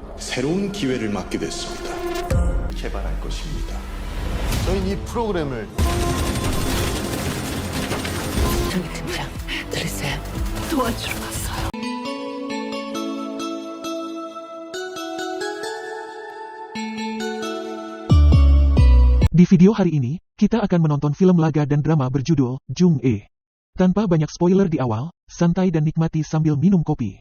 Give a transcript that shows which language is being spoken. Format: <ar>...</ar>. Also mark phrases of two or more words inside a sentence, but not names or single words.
<ko>새로운 기회를 맞게 됐습니다. 개발할 것입니다. 저희는 이 프로그램을 정희 팀장 들으세요? 도와주러 왔어요.</ko> <id>Di video hari ini, kita akan menonton film laga dan drama berjudul Jung-e. Tanpa banyak spoiler di awal, santai dan nikmati sambil minum kopi.</id>